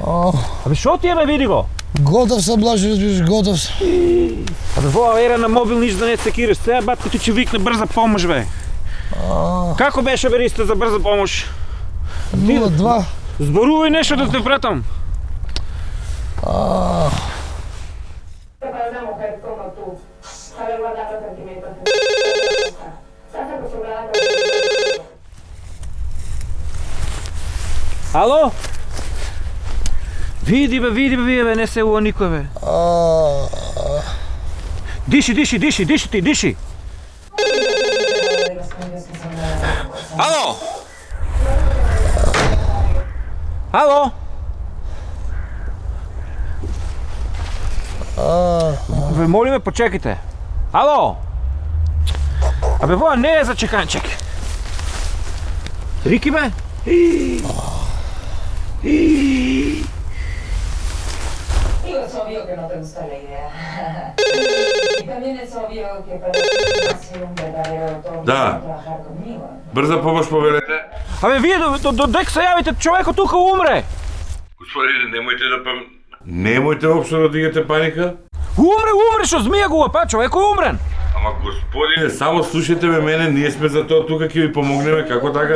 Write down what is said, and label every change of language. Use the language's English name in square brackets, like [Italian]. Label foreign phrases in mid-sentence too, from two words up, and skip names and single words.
[Macedonian] Абе, шо ти е, бе, види го? Готов сам, Блажо, разбираш, готов сам. Абе, во ера на мобил ниш да не се кириш. Сега батко ти ќе викне брза помош, бе. Како беше, бе, Ристе, за брза помош? 02. Зборувај нешто да те пратам. [Spanish] Para una mujer como tú, sabe guardar los sentimientos. Estás acostumbrada a... [Macedonian] Ало? Види, бе, не се ува никој, бе. Диши ти. Ало? Ало? Бе, молиме, почекайте. Ало? Абе, во не е за чекање, чекай. Рики, бе? [Spanish] Digo, es obvio que no te gusta la idea. Y también es obvio que para ti va a ser un verdadero orgullo trabajar conmigo. [Macedonian] Брза помош повелете. Абе, вие додека се јавите, човекот тука умре. Господине, немојте општо да дигате паника. Умре, што змија го па, човекот е умрен. Ама господине, само слушайте ме мене, ние сме за тоа тука, ќе ви помогнеме, како така.